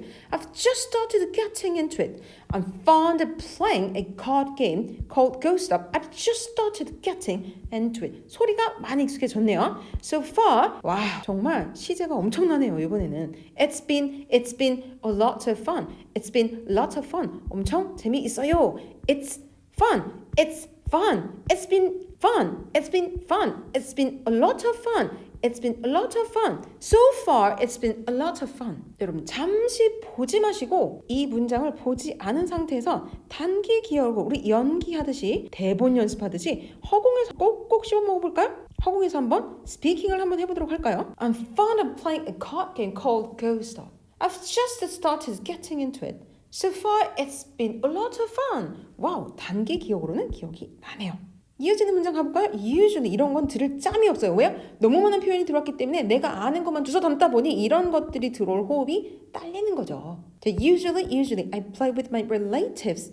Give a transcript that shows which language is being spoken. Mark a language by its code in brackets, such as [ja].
[en] I've just started getting into it. I'm fond of playing a card game called Ghost Stop. I've just started getting into it. [ko] 소리가 많이 익숙해졌네요. [en] So far, [ko] 와, 정말 시제가 엄청나네요, 이번에는. [en] It's been a lot of fun. It's been lots of fun. [ko] 엄청 재미있어요. [en] It's fun. It's been fun. It's been a lot of fun. It's been a lot of fun. So far, it's been a lot of fun. [ko] 여러분, 잠시 보지 마시고 이 문장을 보지 않은 상태에서 단기 기억으로 우리 연기하듯이 대본 연습하듯이 허공에서 꼭꼭 씹어 먹어볼까요? 허공에서 한번 스피킹을 한번 해보도록 할까요? [en] I'm fond of playing a card game called Ghost Stop. I've just started getting into it. So far, it's been a lot of fun. [ko] 와우, 단기 기억으로는 기억이 나네요. 이어지는 문장 가볼까요? [en] Usually [ko] 이런 건 들을 짬이 없어요. 왜요? 너무 많은 표현이 들어왔기 때문에 내가 아는 것만 주워 담다 보니 이런 것들이 들어올 호흡이 딸리는 거죠. 자, [en] usually I play with my relatives.